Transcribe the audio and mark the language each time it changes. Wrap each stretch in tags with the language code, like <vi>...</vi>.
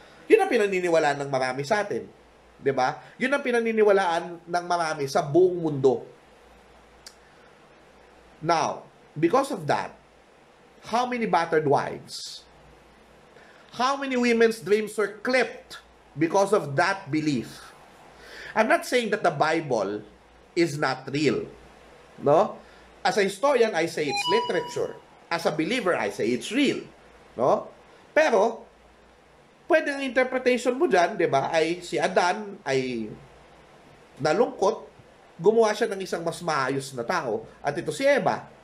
<tl>Yun ang pinaniniwalaan ng marami sa atin. 'Di ba? Yun ang pinaniniwalaan ng marami sa buong mundo.</tl> <en>Now, because of that, how many battered wives? How many women's dreams were clipped because of that belief? I'm not saying that the Bible is not real. No? As a historian, I say it's literature. As a believer, I say it's real. No?</en> <tl>Pero, pwede ang interpretation mo dyan, di ba, ay si Adan ay nalungkot, gumawa siya ng isang mas maayos na tao, at ito si Eva.</tl>